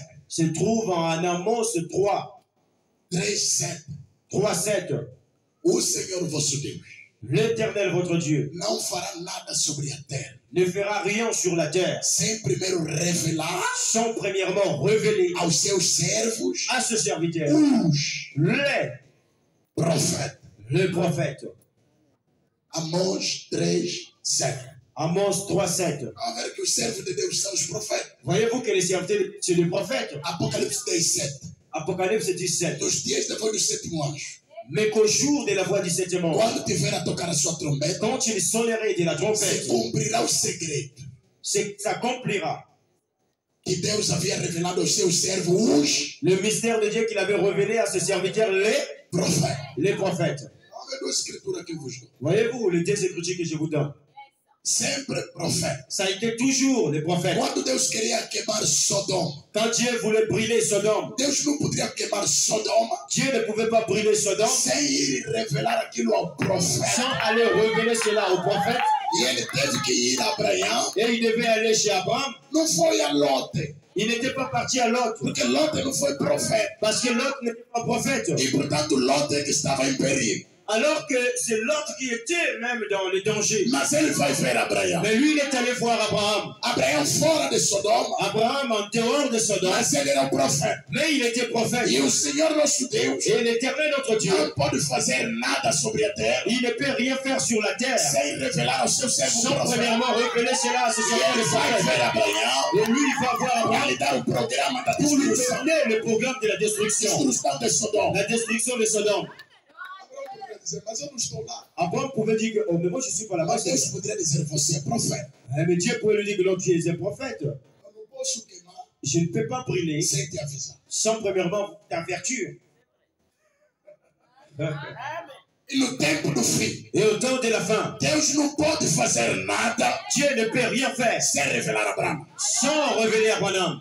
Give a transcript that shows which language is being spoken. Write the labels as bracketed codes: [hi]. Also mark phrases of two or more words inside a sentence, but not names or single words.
[fr] se trouve en Amos 3, 3:7. 3:7. [pt] O Senhor vosso Deus [fr] L'Éternel votre Dieu [pt] não fará nada sobre a terra [fr] ne fera rien sur la terre [pt] sem primeiro revelar [fr] sans premièrement révéler [pt] aos seus servos [fr] à ce serviteur [pt] os [fr] les prophètes. [pt] Amós 3:7. [fr] Amos 3:7. [pt] A ver que os servos de Deus são os profetas. [fr] Voyez-vous que les serviteurs, c'est les prophètes. [pt] Apocalipse 10:7. [fr] Apocalypse 17. [pt] Nos dias depois do sétimo anjo, [fr] Mais qu'au jour de la voix du septième ange, [pt] quando tiver a tocar a sua trombeta, [fr] quand il sonnerait de la se trompette, [pt] cumprirá o segredo [fr] s'accomplira [pt] que Deus havia revelado aos seus servos [fr] le mystère de Dieu qu'il avait révélé à ses serviteurs, [pt] profetas. [fr] les prophètes. [pt] Olha a escritura que eu vos dou. [fr] Voyez-vous les deux écritures que je vous donne. [pt] sempre profeta. [fr] Ça a été toujours les prophètes. [pt] Quando Deus queria queimar Sodoma, [fr] Quand Dieu voulait brûler Sodome, [pt] Deus não poderia queimar Sodoma [fr] Dieu ne pouvait pas brûler Sodome [pt] sem ir revelar aquilo ao profeta. [fr] sans aller révéler cela au prophète. [pt] E ele teve que ir a Abraão. [fr] Et il devait aller chez Abraham. [pt] Não foi a Lote, [fr] Il n'était pas parti à Lot, [pt] porque Lote não foi profeta. [fr] parce que Lot n'était pas prophète. [pt] E portanto Lote que estava em perigo. [fr] Alors que c'est Lot qui était même dans les dangers. [pt] Mas ele vai ver Abraão. [fr] Mais lui, il est allé voir Abraham. [pt] Abraão fora de Sodoma, [fr] Abraham en dehors de Sodome. [pt] mas ele era um profeta. [fr] Mais il était prophète. [pt] E o Senhor nosso Deus [fr] Et l'Éternel, notre Dieu, [pt] não pode fazer nada sobre a terra [fr] il ne peut rien faire sur la terre [pt] sem revelar ao seu servo [fr] sans [pt] profeta. [fr] premièrement révéler cela à ce [pt] E [fr] servant [pt] ele [fr] de [pt] vai [fr] prophète. [pt] ver Abraão [fr] Et lui, il va voir [pt] para [fr] Abraham [pt] lhe dar o programa da [fr] pour lui [pt] destruição. [fr] donner le programme de la destruction. [pt] Destruição de Sodoma. [fr] La destruction de Sodome. [pt] Abraão poderia dizer, mas eu não estou lá. [fr] Abraham pouvait dire que, oh, mais moi je suis pas là-bas. [pt] Mas Deus poderia dizer, você é profeta. [fr] Mais Dieu pouvait lui dire que non, tu es un prophète. [pt] Eu não posso queimar [fr] Je ne peux pas brûler [pt] sem te avisar. [fr] sans premièrement t'avertir. [pt] E no tempo do fim, [fr] Et au temps de la fin, [pt] Deus não pode fazer nada [fr] Dieu ne peut rien faire [pt] sem revelar a Abraão. [fr] sans révéler Abraham.